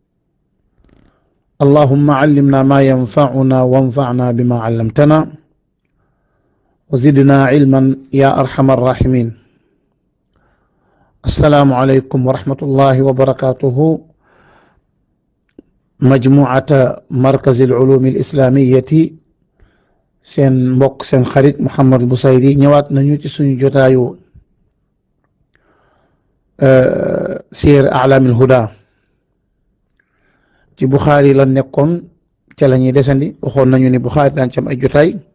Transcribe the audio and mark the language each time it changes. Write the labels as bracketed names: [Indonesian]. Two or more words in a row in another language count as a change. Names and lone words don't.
[Arabic] اللهم علمنا ما ينفعنا وانفعنا بما علمتنا وزدنا علما يا أرحم الراحمين السلام عليكم ورحمة الله وبركاته مجموعة مركز العلوم الإسلامية [Wolof] seen mbokk seen xarit Mouhamadou Bousayri ñëwaat nañu ci suñu jotaayu siir a'laamil huda ci Buxaari la nekkoon ca la ñuy desandi waxoon nañu ni Buxaari daan ci am ay jotaay